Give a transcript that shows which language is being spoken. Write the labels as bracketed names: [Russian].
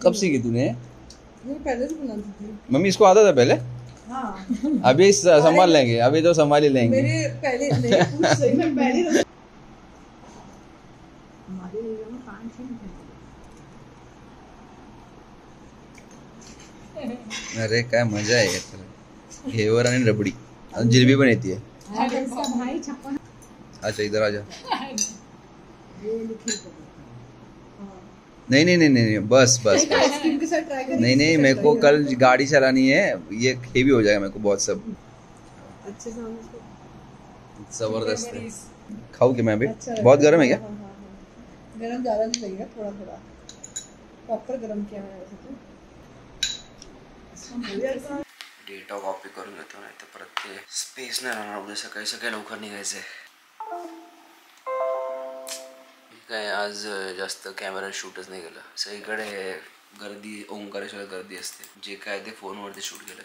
[Hindi] कब सीखी तूने? ये पहले से बनाती थी। मम्मी इसको आता था पहले? हाँ, अभी संभाल लेंगे, अभी तो संभाल ही लेंगे। मेरे पहले नहीं, कुछ सही में पहले हमारे एरिया में पान से नहीं। [Marathi] अरे काय मजा आहे यार, घेवर आणि रबडी आणि जिलेबी पण येते। [Hindi] भाई 56 अच्छा इधर आ जा। नहीं नहीं नहीं नहीं, बस बस बस। आइसक्रीम के साथ ट्राई करें। नहीं नहीं, मेरे को कल गाड़ी चलानी है, ये हेवी हो जाएगा मेरे को बहुत सब। अच्छे से हम इसको जबरदस्त है, खाऊं कि मैं भी? अच्छा बहुत गर्म है क्या? हाँ, हाँ, हाँ। गरम ज़्यादा नहीं लगेगा, थोड़ा थोड़ा प्रॉपर गरम किया है वैसे तो। [Marathi] डेटा कॉपी करून घेतो, नाही तर परत ते स्पेस नाही राहणार। उद्या सकाळी सकाळी लवकर निघायचंय। काय आज जास्त कॅमेरा शूटच नाही केलं, सगळीकडे गर्दी, ओंकारेश्वर गर्दी असते, जे काय ते फोनवरती शूट केलं।